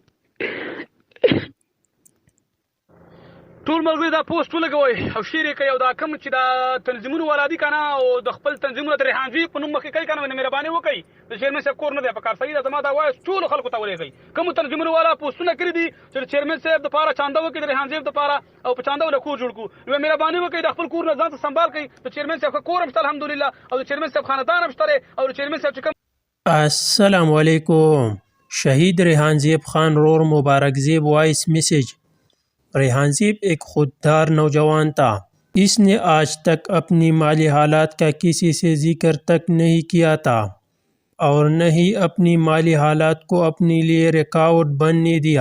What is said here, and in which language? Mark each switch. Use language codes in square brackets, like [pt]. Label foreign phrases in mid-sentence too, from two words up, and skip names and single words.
[ps] ټول ملګري دا پوسټ ولګوئ او شیر یې کوئ او دا کوم چې دا تنظیمونه والا دي که نه او د خپل تنظیمونه د ریحانجوي په نوم مخکې کوي که نه مهرباني وکړئ د چیرمن صاحب کور نه دی پکار صحیح ده زما دا وایس ټولو خلکو ته ولېږئ کومو تنظیمونو والا پوسټونه کړي دي چې د چیرمن صاحب دپاره چانده وکړي د ریحان صاحب دپاره او په چانده وله کور جوړ کړو نو مهرباني وکړئ د خپل کور نه ځان ته سنبال کړئ د چیرمن صاحب ښه کور هم شته الحمدلله او د چیرمن صاحب خاندان هم شته دی او د چیرمن صاحب چې کوم [ar] السلام علیکم [ur] شہید ریحان زیب خان رور مبارک زیب [en] voice message. [ur] ریحان زیب ایک خوددار نوجوان تھا. اس نے آج تک اپنی مالی حالات کا کسی سے ذکر تک نہیں کیا تھا اور نہ ہی اپنی مالی حالات کو اپنے لیے رکاوٹ بننے دیا.